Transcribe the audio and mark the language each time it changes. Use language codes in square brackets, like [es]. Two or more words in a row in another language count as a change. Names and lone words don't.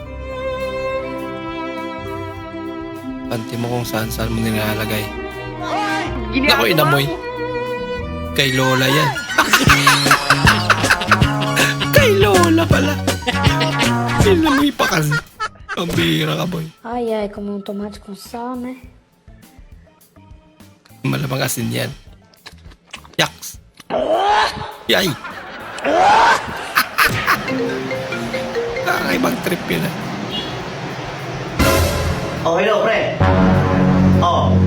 [tl] Panty mo kung saan mo nilalagay. Naku, inamoy. Kay Lola yan. Kay Lola pala. Inamoy pa kasi. Ang bihira ka, boy. [pt] Ai, ai, como um tomate com sal, né? [tl] Malamang asin yan. Yaks. Yay. Kakaibang trip yun ah. Oh, hello, pre. Oh.